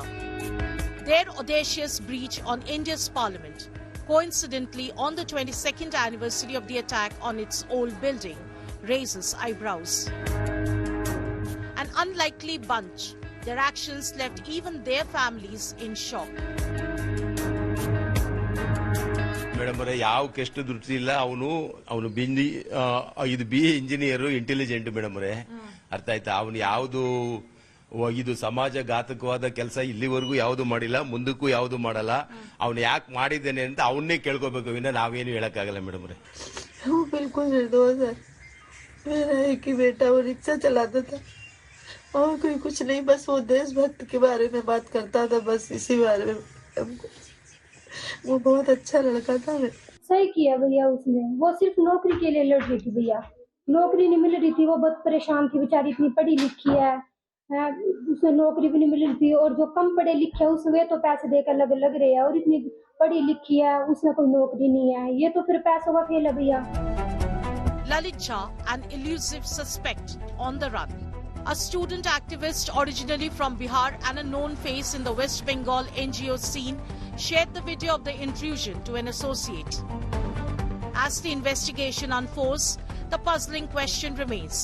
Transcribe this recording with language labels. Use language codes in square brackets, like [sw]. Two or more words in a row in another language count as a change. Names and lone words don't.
[en] Their audacious breach on India's parliament, coincidentally on the 22nd anniversary of the attack on its old building, raises eyebrows. An unlikely bunch, their actions left even their families in shock. [kn] ಮೇಡಮ್ ಅವರೇ ಯಾವ ಕೆಸ್ಟ್ ದುಡ್ಡು ಇಲ್ಲ ಅವನು ಇದು [en] B engineer intelligent [kn] ಮೇಡಮ್ ಅವರೇ ಅರ್ಥ ಆಯ್ತಾ ಅವನು ಯಾವುದು ಇದು ಸಮಾಜಘಾತಕವಾದ ಕೆಲಸ ಇಲ್ಲಿವರೆಗೂ ಯಾವುದು ಮಾಡಿಲ್ಲ ಮುಂದಕ್ಕೂ ಯಾವುದು ಮಾಡಲ್ಲ ಅವನು ಯಾಕೆ ಮಾಡಿದ್ದೇನೆ ಅಂತ ಅವನ್ನೇ ಕೇಳ್ಕೋಬೇಕು ವಿನ ನಾವೇನು ಹೇಳಕ್ಕಾಗಲ್ಲ ಮೇಡಮ್ ಅವರೇ [hi] बिल्कुल निर्दोष है मेरा एक ही बेटा वो रिक्शा चलाता था और कोई कुछ नहीं बस वो देशभक्त के बारे में बात करता था बस इसी बारे में वो बहुत अच्छा लड़का था सही किया भैया उसने वो सिर्फ नौकरी के लिए लड़ रही थी भैया नौकरी नहीं मिल रही थी वो बहुत परेशान थी बेचारी इतनी पढ़ी लिखी है उसे नौकरी भी नहीं मिल रही थी और जो कम पढ़े लिखे है उसमें तो पैसे देकर लग रहे हैं और इतनी पढ़ी लिखी है उसमें कोई नौकरी नहीं है ये तो फिर पैसों का खेल है भैया [en] Lalit Jha, an elusive suspect on the run. A student activist originally from Bihar and a known face in the West Bengal NGO scene shared the video of the intrusion to an associate. As the investigation unfolds, the puzzling question remains.